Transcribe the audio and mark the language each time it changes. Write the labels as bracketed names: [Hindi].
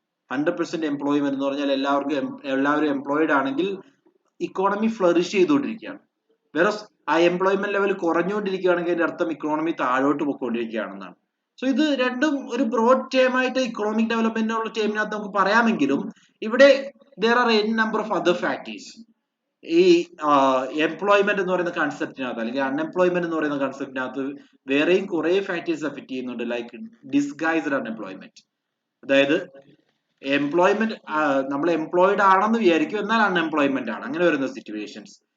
[Malayalam] 100% employment എന്ന് പറഞ്ഞാൽ എല്ലാവരും എംപ്ലോയിഡ് ആണെങ്കിൽ ഇക്കോണമി ഫ്ലറിഷ് ചെയ്തുകൊണ്ടിരിക്കുകയാണ്. വേറെ ആ എംപ്ലോയ്മെന്റ് ലെവൽ കുറഞ്ഞുകൊണ്ടിരിക്കുകയാണെങ്കിൽ അതിന്റെ അർത്ഥം ഇക്കോണമി താഴോട്ട് പോയിക്കൊണ്ടിരിക്കുകയാണെന്നാണ്. സോ ഇത് രണ്ടും ഒരു ബ്രോഡ് ടേം ആയിട്ട് ഇക്കണോമിക് ഡെവലപ്മെന്റ് ഉള്ള ടേമിനകത്ത് നമുക്ക് പറയാമെങ്കിലും ഇവിടെ [English] there are n number of other factors. [Malayalam] ഈ എംപ്ലോയ്മെന്റ് എന്ന് പറയുന്ന കൺസെപ്റ്റിനകത്ത് അല്ലെങ്കിൽ അൺഎംപ്ലോയ്മെന്റ് എന്ന് പറയുന്ന കൺസെപ്റ്റിനകത്ത് വേറെയും കുറെ ഫാക്ടേഴ്സ് എഫക്ട് ചെയ്യുന്നുണ്ട്, ലൈക്ക് ഡിസ്ഗൈസ്ഡ് അൺഎംപ്ലോയ്മെന്റ്. അതായത് എംപ്ലോയ്മെന്റ് നമ്മൾ എംപ്ലോയിഡ് ആണെന്ന് വിചാരിക്കും, എന്നാൽ അൺഎംപ്ലോയ്മെന്റ് ആണ്, അങ്ങനെ വരുന്ന സിറ്റുവേഷൻസ്.